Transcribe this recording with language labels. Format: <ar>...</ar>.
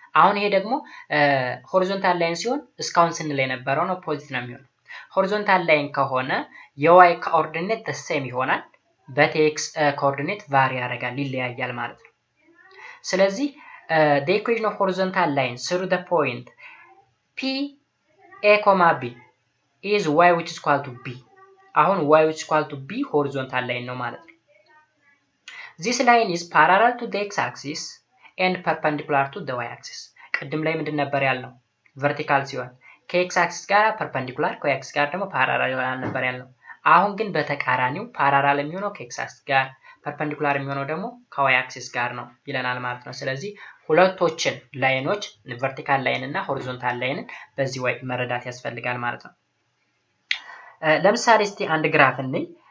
<am>አሁን ይሄ ደግሞ ሆሪዞንታል ላይን ሲሆን እስካሁን ስንል የነበረው ነው ፖዚቲቭ ነው የሚሆነው። ሆሪዞንታል ላይን ከሆነ የዋይ ኮኦርዲኔት the same ይሆናል፣ but x ኮኦርዲኔት ቫሪ ያደርጋል ይለያያል ማለት ነው። ስለዚህ</am> <en>the equation of horizontal line through the point p a, b is y which is equal to b. አሁን y which is equal to b horizontal line</en> <am>ነው ማለት ነው።</am> <en>This line is parallel to the x-axis and perpendicular to the y-axis.</en> <am>ቅድም ላይ ምንድን ነበር ያልነው? vertical ሲሆን ከx-axis ጋር perpendicular ከy-axis ጋር ደግሞ parallel ነበር ያልነው። አሁን ግን በተቃራኒው parallel የሚሆነው ከx-axis ጋር perpendicular የሚሆነው ደግሞ ከy-axis ጋር ነው ይለናል ማለት ነው። ስለዚህ ሁለቶችን ላይኖች vertical ላይን እና horizontal ላይንን በዚህ ወይ መረዳት ያስፈልጋል ማለት ነው። ለምሳሌ እስቲ አንድ ግራፍ እንይ።</am>